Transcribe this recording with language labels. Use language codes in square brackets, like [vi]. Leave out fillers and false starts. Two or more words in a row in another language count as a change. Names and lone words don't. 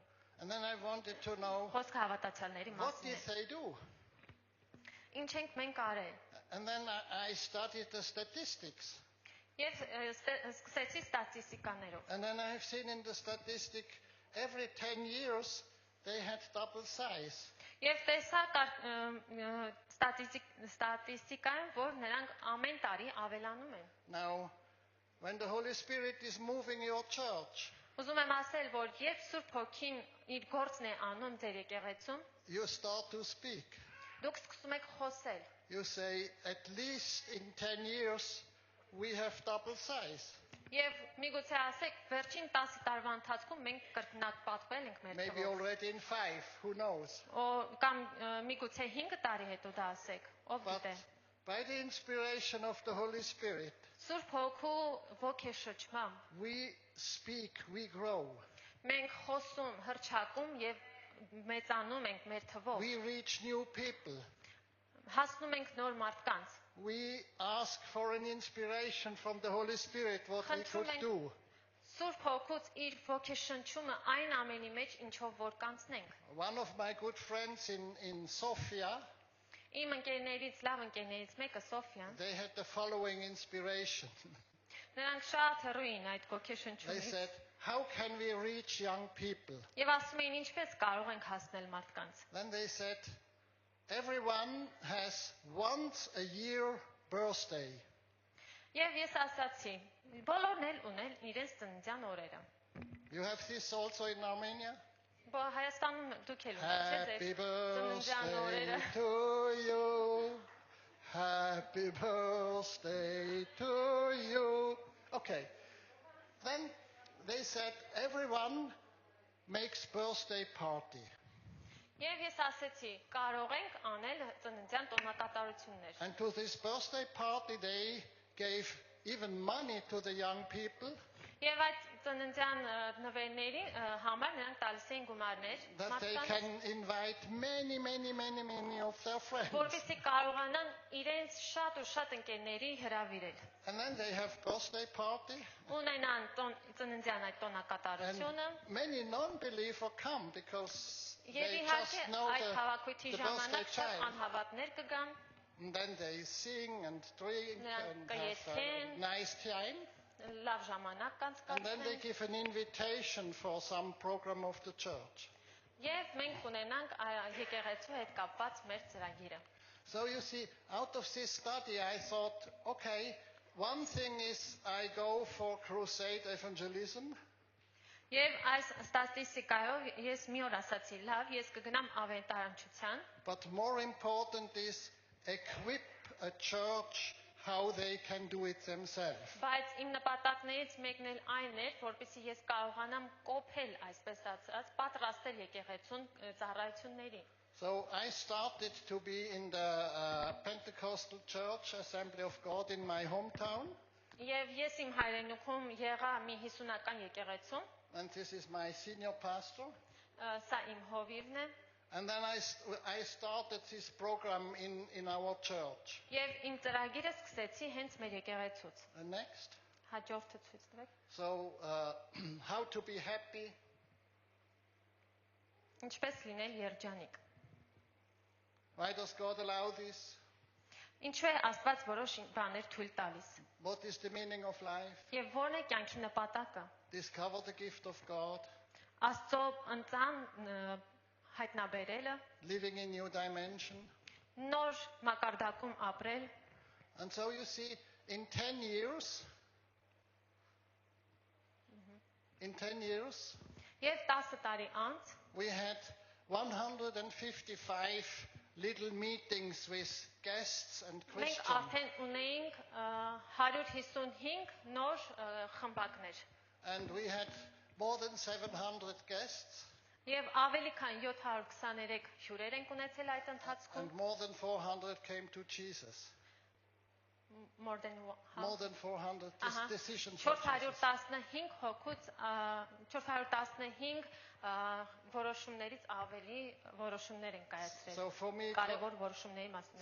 [en] And then I wanted to know, [hy] Խոսքը հավատացյալների [en] what [hy] մասին [en] did [hy] է։ [en] they do? [hy] Ինչ ենք մենք արել։ [en] And then I studied the statistics. [hy] Եվ սկսեցի ստատիստիկաներով։ [en] And then I have seen in the statistic, every 10 years, they had double size. [hy] Եվ տեսա ստատիստիկայում, որ նրանք ամեն տարի ավելանում են։ [en] Now, when the Holy Spirit is moving your church, [hy] Ուզում եմ ասել, որ երբ Սուրբ Հոգին իր գործն է անում ձեր եկեղեցում, [en] you start to speak. [hy] դուք սկսում եք խոսել։ [en] You say, at least in 10 years, we have double size. [hy] Եվ միգուցե ասեք, վերջին 10 տարվա ընթացքում մենք կրկնապատկվել ենք մեր [en] Maybe [hy] թվով։ [en] already in 5, who knows? [hy] Կամ միգուցե 5 տարի հետո դա ասեք, ով [en] But [hy] գիտե։ [en] by the inspiration of the Holy Spirit, [hy] Սուրբ Հոգու ոգեշնչմամբ [en] we speak, we grow. [hy] մենք խոսում, հռչակում եւ մեծանում ենք մեր թվով։ [en] We reach new people. [hy] Հասնում ենք նոր մարդկանց։ [en] We ask for an inspiration from the Holy Spirit what we could do. [hy] Սուրբ Հոգուց իր ոգեշնչումը այն ամենի մեջ ինչով որ կանցնենք։ [en] One of my good friends in Sofia, [hy] Իմ ընկերներից լավ ընկերներից մեկը Սոֆիան, [en] they had the following inspiration. [hy] նրանք շատ հեռու էին այդ [en] They [hy] ոգեշնչումից։ [en] said, how can we reach young people? [hy] Եվ ասում էին ինչպես կարող ենք հասնել մարդկանց։ [en] Then they said, everyone has once a year birthday. [hy] Եվ ես ասացի, բոլորն էլ ունեն իրենց ծննդյան օրերը։ [en] You have this also in Armenia? [hy] Հայաստանում դուք էլ ունեք, չէ՞, [en] Happy [hy] ձեր ծննդյան օրերը։ [en] birthday to you. Happy birthday to you. Okay. Then they said everyone makes birthday party. [hy] Եվ ես ասեցի, կարող ենք անել ծննդյան տոնակատարություններ։ [en] And to this birthday party they gave even money to the young people [hy] Եվ այդ ծննդյան նվերների համար նրանք տալիս էին գումարներ, [en] that they can invite many of their friends. [hy] որովհետեւ կարողանան իրենց շատ ու շատ ընկերների հրավիրել։ [en] And then they have birthday party. [hy] Ունենան ծննդյան այդ [en] And [hy] տոնակատարությունը։ [en] many non-believer come because [hy] Եվ [en] they [hy] իհարկե [en] just know [hy] այդ հավաքույթի [en] the birthday [hy] ժամանակ շատ [en] child. [hy] անհավատներ կգան, [en] And then they sing and drink [hy] Նրանք [en] and have [hy] կերթեն, [en] a nice time. [hy] լավ ժամանակ [en] And then they [hy] կանցկացնեն։ [en] give an invitation for some program of the church. [hy] Եվ մենք ունենանք եկեղեցու հետ կապված մեր ծրագիրը։ [en] So you see, out of this study I thought, okay, one thing is I go for crusade evangelism. [hy] Եվ այս ստատիստիկայով ես մի օր ասացի, լավ, ես կգնամ ավետարանչության, [en] But more important is equip a church how they can do it themselves. [hy] բայց իմ նպատակներից մեկն էլ այն էր, որպեսզի ես կարողանամ կոփել, այսպես ասած, պատրաստել եկեղեցուն ծառայությունների։ [en] So I started to be in the Pentecostal Church Assembly of God in my hometown. [hy] Եվ ես իմ հայրենիքում եղա մի 50-ական եկեղեցում, [en] And this is my senior pastor. [hy] սա իմ հովիվն է, [en] And then I started this program in our church. [hy] եւ իմ ծրագիրը սկսեցի հենց մեր եկեղեցուց։ [en] And next. [hy] Հաջորդը ցույց տվեք։ [en] So how to be happy. [hy] Ինչպես լինել երջանիկ։ [en] Why does God allow this? [hy] Ինչու է Աստված որոշ բաներ թույլ տալիս։ [en] What is the meaning of life? [hy] Եվ ո՞րն է կյանքի նպատակը։ [en] Discover the gift of God. [hy] Աստծո ընծան հայտնաբերելը, [en] Living in new dimension. [hy] նոր մակարդակում ապրել։ [en] And so you see, in 10 years, [hy] Եվ 10 տարի անց [en] we had 155 little meetings with guests and [hy] մենք [en] Christians. [hy] արդեն ունեինք 155 նոր խմբակներ [en] And we had more than 700 guests [hy] եւ ավելի քան 723 հյուրեր ենք ունեցել այդ ընթացքում, [en] and more than 400 came to Jesus. more than More than 400 [hy] Ահա, [en] decisions for Jesus. [hy] 415 հոգուց 415 որոշումներից ավելի որոշումներ են կայացրել։ [en] So for me, [hy] Կարևոր որոշումների մասին։